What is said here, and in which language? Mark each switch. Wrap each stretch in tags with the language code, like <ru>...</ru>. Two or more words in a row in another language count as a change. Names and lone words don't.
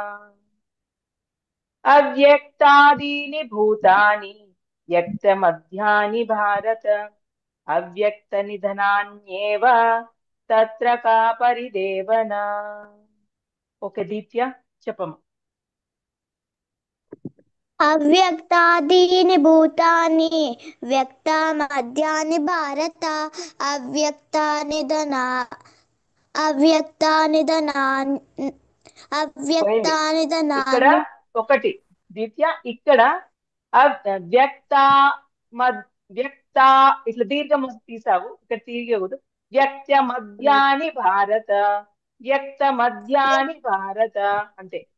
<sa>అవ్యక్తాదీని భూతాని వ్యక్త మధ్యాని భారత అవ్యక్త నిధనాన్యేవ తత్ర కా పరిదేవన</sa> <te>ఓకే దీత్య చెప్పమ్మ</te> <sa>अव्यक्तादीनि भूतानि व्यक्तामद्यानि भारत अव्यक्तानि అవ్యక్తానిధనాన్</sa> <te>పోయింది. ఇక్కడ</te> <sa>అవ్యక్తానిధనాన్ని</sa> <te>ఒకటి ద్విత్య ఇక్కడ వ్యక్త వ్యక్త ఇట్లా దీర్ఘం తీసావు, ఇక్కడ తీయకూడదు.</te> <sa>వ్యక్త మధ్యాని భారత, వ్యక్త మధ్యాని భారత అంతే.</sa>